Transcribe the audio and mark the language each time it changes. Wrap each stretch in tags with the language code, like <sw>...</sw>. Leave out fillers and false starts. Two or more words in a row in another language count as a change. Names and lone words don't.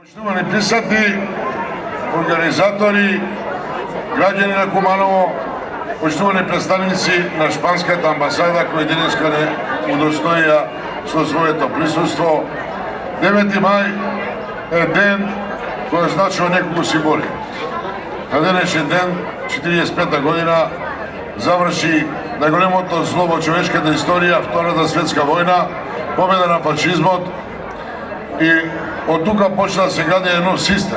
<mk>Poštovani prisutni, organizatori, građani na Kumanovo, poštovani predstavnici na španskата ambasada koji dneska ne udostoja со своето присуство. 9. мај е ден кој значува неколку символи. На денешен ден, 45 година, заврши најголемото зло во човечката историја, Втората светска војна, победа на фашизмот, и од тука почна да се гради едно систем.</mk>